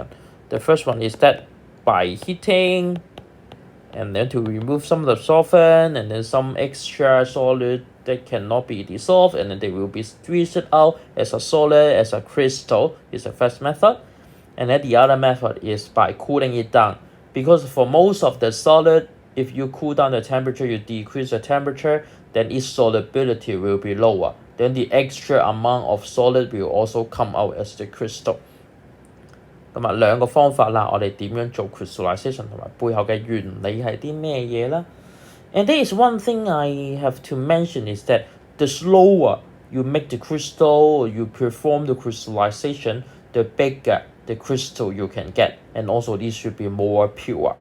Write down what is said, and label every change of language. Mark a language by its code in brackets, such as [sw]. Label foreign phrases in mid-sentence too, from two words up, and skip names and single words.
[en] The first one is that by heating, and then to remove some of the solvent and then some extra solid that cannot be dissolved, and then they will be squeezed out as a solid, as a crystal, is the first method. And then the other method is by cooling it down, because for most of the solid, if you cool down the temperature, you decrease the temperature, then its solubility will be lower. Then the extra amount of solid will also come out as the crystal. [yue] 咁啊，兩個方法啦，我哋點樣做 crystallization 同埋背後嘅原理係啲咩嘢啦？ [en] And there is one thing I have to mention is that the slower you make the crystal, you perform the crystallization, the bigger the crystal you can get, and also this should be more pure.